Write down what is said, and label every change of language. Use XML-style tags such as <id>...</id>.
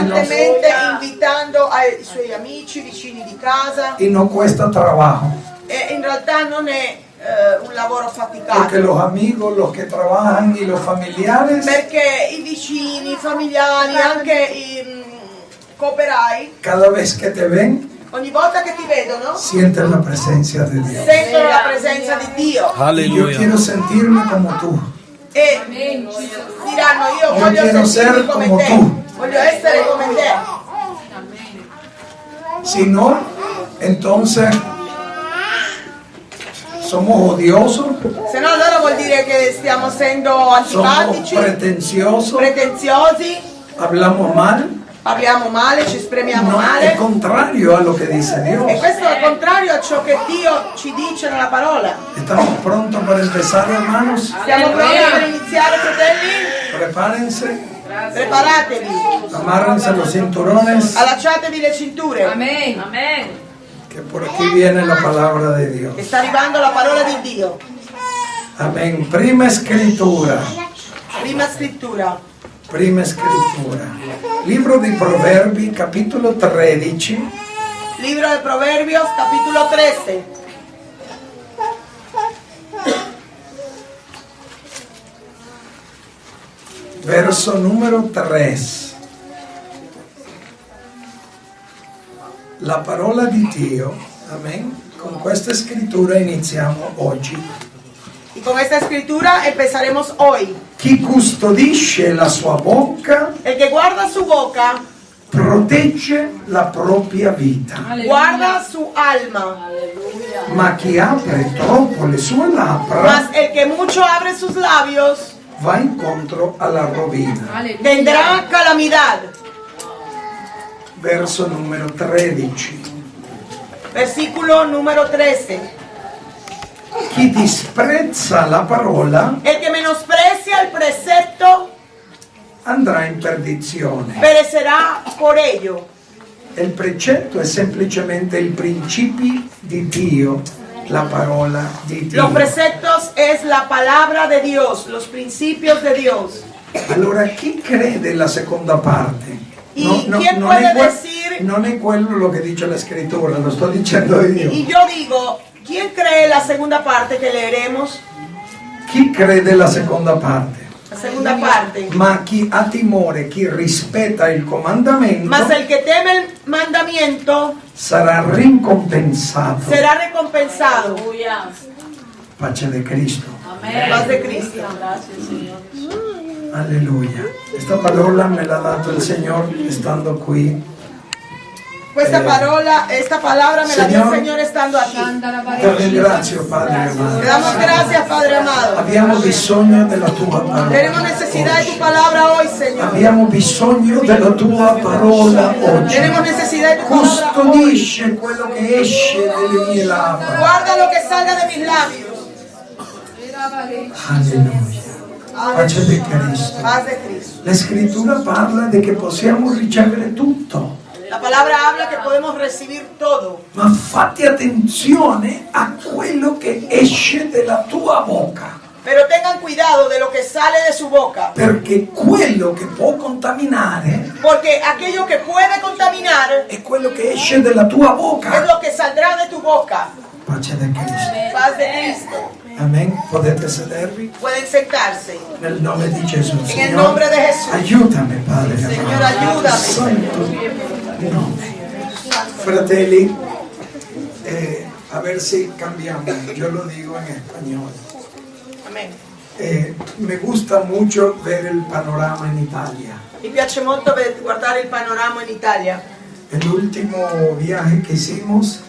<it>costantemente invitando ai suoi amici, vicini di casa,</it> <es>y no cuesta trabajo.</es> <it>e in realtà non è un lavoro</it> <es>Porque</es> <it>faticato,</it> <es>los amigos, los que trabajan y los familiares,</es> <it>perché i vicini, i familiari, anche i cooperai,</it> <es>cada vez que te ven,</es> <it>ogni volta che ti vedono</it> <es>sienten la presencia de Dios.</es> <it>sentono la presenza di Dio</it> <es>Y yo quiero sentirme como tú.</es> <it>e diranno io</it> <es>Yo</es> <it>voglio</it> <es>quiero</es> <it>sentirmi</it> <es>ser</es> <it>come</it> <es>como</es> <it>te,</it> <es>tú.</es> <it>voglio essere come te.</it> <es>Si no, entonces somos odiosos,</es> <it>Se no allora vuol dire che stiamo essendo</it> <es>somos</es> <it>antipatici,</it> <es>pretenciosos,</es> <it>pretenziosi,</it> <es>hablamos mal.</es> <it>parliamo male, ci esprimiamo</it> <es>No, es</es> <it>male.</it> <es>contrario a lo que dice</es> <it>E</it> <es>Dios.</es> <it>questo è al contrario a ciò che Dio ci dice nella parola.</it> <es>Estamos prontos para empezar, hermanos.</es> <it>Siamo pronti per iniziare, fratelli?</it> <es>Prepárense,</es> <it>Preparatevi,</it> <es>amárrense los cinturones,</es> <it>allacciatevi le cinture,</it> <es>Amén. Amén. que por aquí viene la palabra de Dios.</es> <it>che sta arrivando la parola di Dio.</it> <es>Amén. Prima escritura.</es> <it>Prima scrittura,</it> <es>Prima escritura.</es> <it>Libro di Proverbi, capitolo 13,</it> <es>libro de Proverbios, capítulo 13,</es> <it>verso numero 3. La parola di Dio, amen. Con questa scrittura iniziamo oggi.</it> <es>y con esta escritura empezaremos hoy.</es> <it>Chi custodisce la sua bocca</it> <es>El que guarda su boca,</es> <it>protegge la propria vita,</it> <es>guarda su alma,</es> <it>ma chi apre troppo le sue labbra</it> <es>mas el que mucho abre sus labios</es> <it>va incontro alla rovina.</it> <es>tendrá calamidad.</es> <it>Verso numero 13.</it> <es>Versículo número 13.</es> <it>Chi disprezza la parola</it> <es>El que menosprecia el precepto</es> <it>andrà in perdizione.</it> <es>perecerá por ello.</es> <it>Il precetto è semplicemente il principio di Dio, la parola di Dio.</it> <es>Los preceptos es la palabra de Dios, los principios de Dios.</es> <it>Allora chi crede la seconda parte?</it> <es>¿Y quién puede decir?</es> <it>Non è quello lo che dice la scrittura, lo sto dicendo io.</it> <es>Y yo digo, ¿quién cree la segunda parte que leeremos?</es> <it>Chi crede la seconda parte?</it> <es>La segunda parte.</es> <it>Ma chi ha timore, chi rispetta il comandamento,</it> <es>Mas el que teme el mandamiento</es> <it>sarà ricompensato.</it> <es>será recompensado. Aleluya.</es> <it>Pace di Cristo.</it> <es>Amén. Paz de Cristo. Gracias, Señor.</es> <it>Alleluia. Questa parola me l'ha dato il Signor stando qui.</it> <es>Esta palabra me la dio el Señor estando aquí.</es> <it>Ti ringrazio, Padre amato.</it> <es>Te damos gracias, Padre amado.</es> <it>Abbiamo bisogno della tua parola.</it> <es>Tenemos necesidad de tu palabra hoy, Señor.</es> <it>Abbiamo bisogno della tua parola oggi.</it> <es>Tenemos necesidad de tu palabra hoy.</es> <it>Custodisce quello che esce dalle mie labbra.</it> <es>Guarda lo que salga de mis labios.</es> <it>Alleluia. Pace di Cristo.</it> <es>Paz de Cristo.</es> <it>La scrittura parla di che possiamo ricevere tutto.</it> <es>La palabra habla que podemos recibir todo.</es> <it>Ma fate attenzione a quello che esce dalla tua bocca.</it> <es>Pero tengan cuidado de lo que sale de su boca.</es> <it>Perché quello che può contaminare</it> <es>Porque aquello que puede contaminar</es> <it>è quello che esce dalla tua</it> <es>es</es> <it>bocca.</it> <es>lo que saldrá de tu boca.</es> <it>Pace di Cristo.</it> <es>Paz de Cristo.</es> <it>Amen. Potete sedervi</it> <es>Pueden sentarse.</es> <it>nel nome di Gesù.</it> <es>En el nombre de Jesús.</es> <it>Aiutami, Padre.</it> <es>Señor, ayúdame.</es> <it>Santo nome. Fratelli,</it> <es>a ver si cambiamos. Yo lo digo en español. Amén. Me gusta mucho ver el panorama en Italia.</es> <it>Mi piace molto guardare il panorama in Italia.</it> <es>El último viaje que hicimos</es>